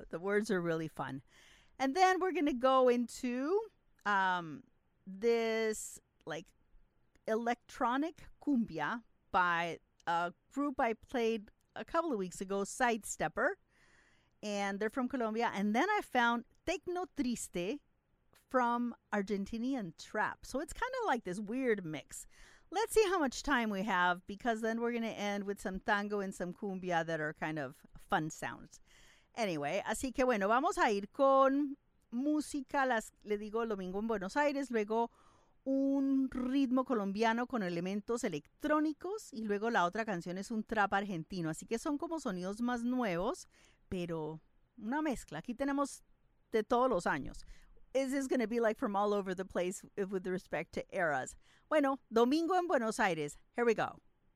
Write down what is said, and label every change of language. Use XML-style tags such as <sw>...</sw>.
<en>The words are really fun. And then we're going to go into this like electronic cumbia by a group I played a couple of weeks ago, Sidestepper, and they're from Colombia. And then I found Tecno Triste from Argentinian Trap. So it's kind of like this weird mix. Let's see how much time we have, because then we're going to end with some tango and some cumbia that are kind of fun sounds.</en> <es>Anyway, así que bueno, vamos a ir con música, le digo, Domingo en Buenos Aires, luego un ritmo colombiano con elementos electrónicos y luego la otra canción es un trap argentino. Así que son como sonidos más nuevos, pero una mezcla. Aquí tenemos de todos los años.</es> <en>This is going to be like from all over the place with respect to eras.</en> <es>Bueno, Domingo en Buenos Aires.</es> <en>Here we go.</en>